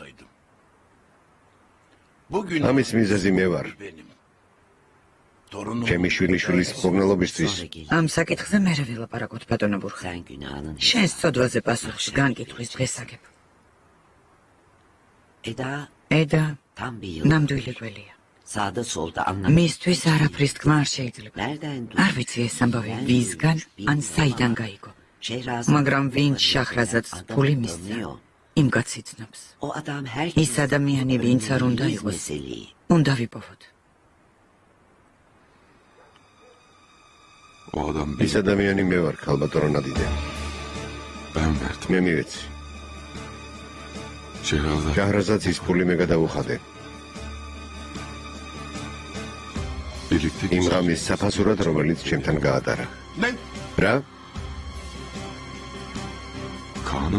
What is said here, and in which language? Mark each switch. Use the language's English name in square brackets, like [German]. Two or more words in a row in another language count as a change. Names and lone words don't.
[Georgian] ამის მიზეზი მე ვარ. ჩემი შვილიშვილის მკურნალობისთვის ამ საკითხზე მერე ვილაპარაკოთ, ბატონო ბურხა. [Turkish] Sen günahının [Georgian] შენს ცოდვაზე პასუხს განკითხვის დღეს აგებ. Eda ედა [Turkish] tam bir yıl. [Georgian] ნამდვილი გველია. [Turkish] Sağda solda anlamadım. [Georgian] მისთვის არაფრის თქმა არ შეიძლება. [Turkish] Nereden [Georgian] არ ვიცი ეს ამბავი ვისგან ან საიდან გაიგო. Şehrazat. მაგრამ ვინც შახრაზადს ფული მისცა, იმ კაცს იცნობს. [Turkish] O adam her [Georgian] ის ადამიანი ვინც არ უნდა იყოს, [Turkish] meseleyi. [Georgian] უნდა ვიპოვოთ. [Turkish] O adam [Georgian] ის ადამიანი მე ვარ, ქალბატონო ნადიდე. [Turkish] ben verdim. [Georgian] მე მივეცი. Şehrazat შაჰრაზადს ის ფული მე გადავუხადე. [Turkish] birlikte [Georgian] იმ ღამის საფასურად, რომელიც ჩემთან გაატარა. რა? Kaan'ın